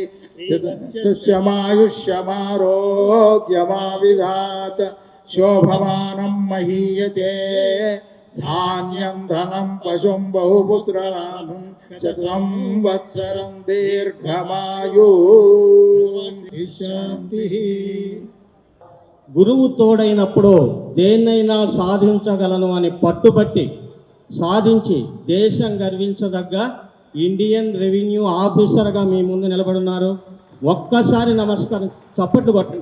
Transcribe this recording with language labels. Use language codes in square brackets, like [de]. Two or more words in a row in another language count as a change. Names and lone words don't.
[sa] सुष्यमायुष्यमारोग्यमाविधात शोभमानं महीयते धान्यं धनं पशुं बहुपुत्रलाभं च संवत्सरं दीर्घमायु शान्तिः [te] గురువు తోడైనప్పుడు దేన్నైనా సాధించగలను అని పట్టుబట్టి సాధించి దేశం గర్వించదగ్గ ఇండియన్ రెవెన్యూ ఆఫీసర్గా మీ ముందు నిలబడున్నారు. ఒక్కసారి నమస్కారం చప్పట్లు కొట్టండి.